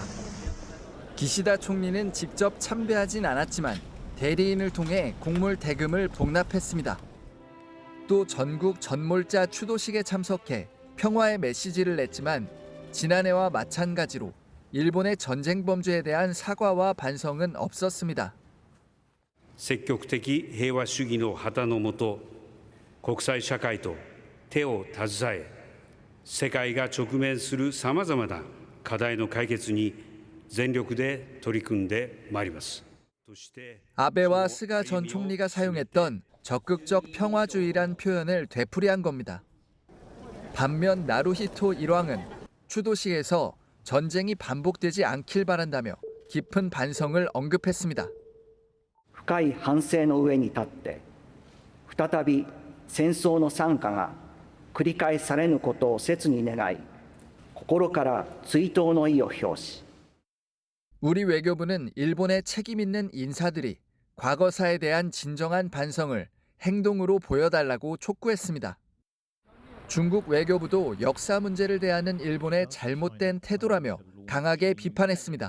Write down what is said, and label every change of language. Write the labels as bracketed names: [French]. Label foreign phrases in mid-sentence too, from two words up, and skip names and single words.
[Korean] 기시다 총리는 직접 참배하진 않았지만 대리인을 통해 공물 대금을 복납했습니다. 또 전국 전몰자 추도식에 참석해 평화의 메시지를 냈지만 지난해와 마찬가지로 일본의 전쟁 범죄에 대한 사과와 반성은 없었습니다. [Japanese] 積極的平和主義の旗の下、国際社会と手を携え、世界が直面するさまざまな課題の解決に全力で取り組んでまいります。 [Korean] 아베와 스가 전 총리가 사용했던 적극적 평화주의란 표현을 되풀이한 겁니다. 반면 나루히토 일왕은 추도식에서 전쟁이 반복되지 않길 바란다며 깊은 반성을 언급했습니다. [Japanese] 深い反省の上に立って再び戦争の惨禍が繰り返されぬことを切に願い心から追悼の意を表し [Korean] 우리 외교부는 일본의 책임 있는 인사들이 과거사에 대한 진정한 반성을 행동으로 보여달라고 촉구했습니다. 중국 외교부도 역사 문제를 대하는 일본의 잘못된 태도라며 강하게 비판했습니다.